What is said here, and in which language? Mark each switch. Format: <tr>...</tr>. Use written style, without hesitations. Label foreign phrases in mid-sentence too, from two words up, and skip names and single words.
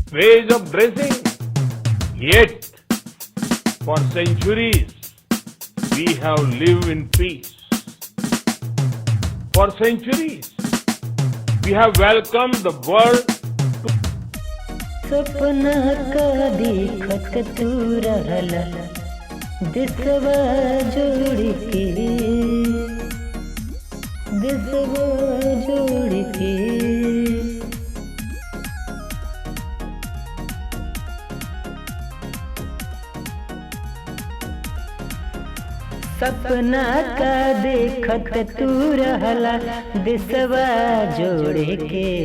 <en>ways of dressing. Yet, for centuries, we have lived in peace. For centuries, we have welcomed the world.</en> <bho>सपना का देखत तू रहला दिसवा जोड़ के दिसवा जोड़ के सपना का देखत तू रहला दिसवा जोड़ के</bho>